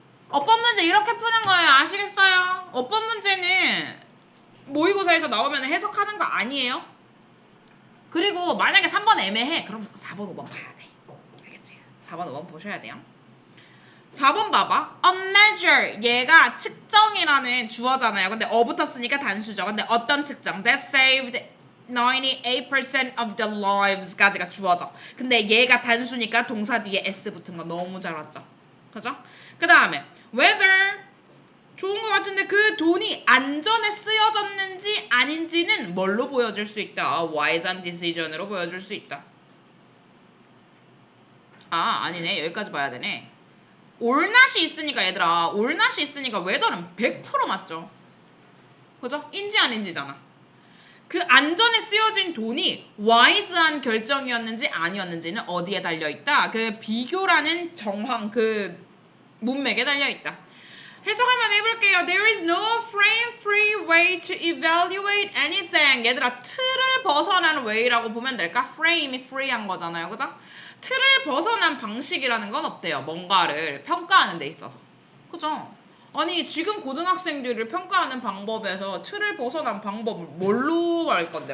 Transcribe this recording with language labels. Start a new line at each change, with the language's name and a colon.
Korean: 어법 문제 이렇게 푸는 거예요. 아시겠어요? 어법 문제는 모의고사에서 나오면 해석하는 거 아니에요. 그리고 만약에 3번 애매해. 그럼 4번, 5번 봐야 돼. 알겠지? 4번, 5번 보셔야 돼요. 4번 봐봐. A measure. 얘가 측정이라는 주어잖아요. 근데 붙었으니까 단수죠. 근데 어떤 측정?
English: That saved 98% of the lives 까지가 주어져.
Korean: 근데 얘가 단수니까 동사 뒤에 s 붙은 거 너무 잘 왔죠. 그죠? 그 다음에 whether 좋은 것 같은데 그 돈이 안전에 쓰여졌는지 아닌지는 뭘로 보여줄 수 있다? wise and decision 으로 보여줄 수 있다. 아 아니네. 여기까지 봐야 되네. 올낫이 있으니까 얘들아 올낫이 있으니까 whether는 100% 맞죠. 그죠? 인지 아닌지잖아. 그 안전에 쓰여진 돈이 wise한 결정이었는지 아니었는지는 어디에 달려있다? 그 비교라는 정황 그 문맥에 달려있다. 해석 한번 해볼게요.
English: There is no frame-free way to evaluate anything.
Korean: 얘들아 틀을 벗어나는 way라고 보면 될까? frame이 free한 거잖아요. 그죠? 틀을 벗어난 방식이라는 건 없대요. 뭔가를 평가하는 데 있어서. 그죠? 아니 지금 고등학생들을 평가하는 방법에서 틀을 벗어난 방법을 뭘로 할 건데?